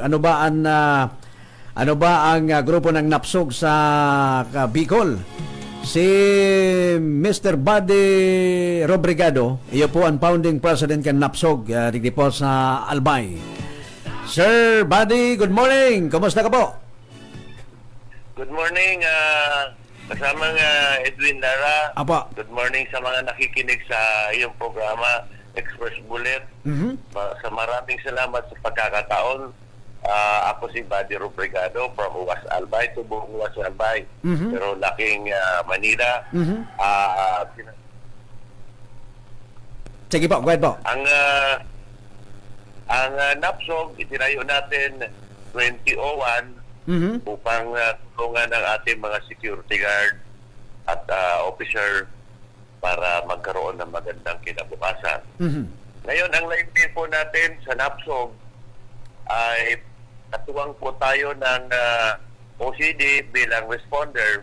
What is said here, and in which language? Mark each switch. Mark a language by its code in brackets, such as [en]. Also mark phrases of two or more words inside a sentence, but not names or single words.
[tl] Ano ba ang grupo ng Napsog sa Bicol? Si Mr. Buddy Robrigado, iyo po ang [en] founding president [tl] ng Napsog, digdi po sa Albay. [en] Sir Buddy, good morning. [tl] Kumusta ka po? [en] Good morning, kasamang Edwin Lara. [tl] Apa. [en] Good morning [tl] sa mga nakikinig sa iyong programa, Express Bullet. Sa maraming salamat sa pagkakataon. Ako si Buddy Robrigado from Uwas Albay, Tubong Uwas Albay, pero laking Manila. Sige po, [en] go ahead po. [tl] Ang Napsog, itinayo natin 2001 upang tulungan ang ating mga security guard at officer para magkaroon ng magandang kinabukasan. Ngayon, ang layunin po natin sa Napsog ay katuwang po tayo ng OCD bilang responder.